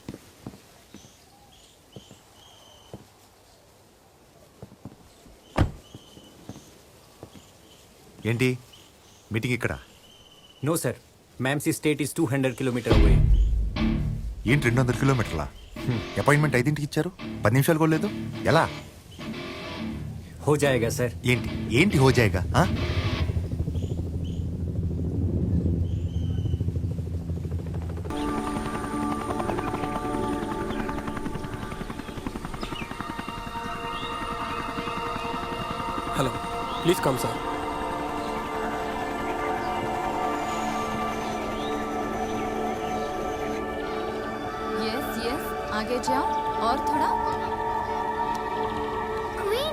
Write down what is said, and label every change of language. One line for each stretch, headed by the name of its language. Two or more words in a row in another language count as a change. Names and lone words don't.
Telugu: ఏంటి మీటింగ్ ఇక్కడ?
English: No sir, myamsee state is 200 kilometer away.
Telugu: ఏంటి 200 కిలోమీటర్లా? అపాయింట్మెంట్ 5ంటికి ఇచ్చారు, 10 నిమిషాలు కూడా లేదు. ఎలా?
Hindi: हो जाएगा सर.
Telugu: ఏంటి ఏంటి
Hindi: हो जाएगा?
English: Hello, please come sir. yes yes,
Hindi: आगे जाओ और थोड़ा. क्वीन.